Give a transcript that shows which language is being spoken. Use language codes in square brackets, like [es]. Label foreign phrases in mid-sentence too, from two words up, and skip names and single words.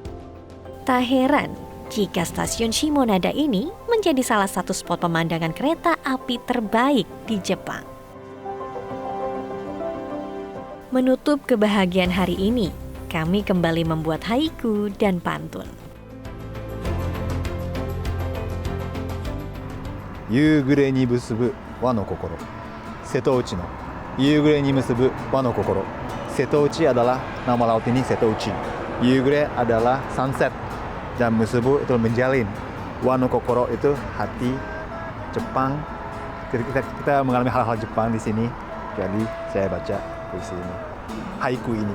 [id] Tak heran jika stasiun Shimonada ini menjadi salah satu spot pemandangan kereta api terbaik di Jepang. Menutup kebahagiaan hari ini, kami kembali membuat haiku dan pantun. [ja] 夕暮れに結ぶ和の心、瀬戸内の夕暮れに結ぶ和の心. [id] Setouchi adalah nama laut ini Setouchi. Yugure adalah sunset dan musubu itu menjalin. [ja] 和の心 [id] itu hati Jepang. Kita mengalami hal-hal Jepang di sini. Jadi saya baca puisi ini, haiku ini.